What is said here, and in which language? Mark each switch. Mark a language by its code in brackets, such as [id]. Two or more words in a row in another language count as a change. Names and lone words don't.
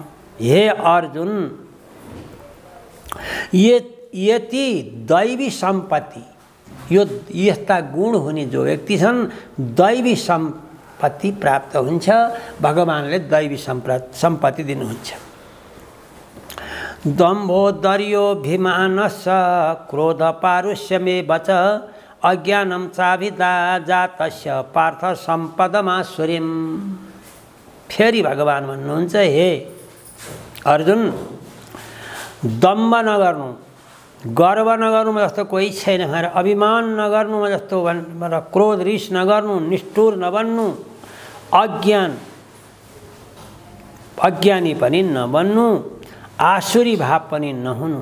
[ne] हे अर्जुन, यति दैवी सम्पत्ति, यो यस्ता गुण हुने जो व्यक्ति छन् दैवी सम्पत्ति प्राप्त हुन्छ। भगवानले दैवी सम्पत्ति दिनुहुन्छ। [sa] दम्भो दर्योभिमानश्च क्रोध पारुष्यमेव च अज्ञानं चाभिदा जातस्य पार्थ सम्पदमासुरीम्। [ne] फेरि भगवान भन्नुहुन्छ, हे अर्जुन, दम्भ नगर्नु, गर्व नगर्नुमा जस्तो कोही छैन भनेर, अभिमान नगर्नुमा जस्तो भनेर, क्रोध रिस नगर्नु, निष्ठुर नबन्नु, अज्ञानी पनि नबन्नु, आसुरी भाव पनि नहुनु।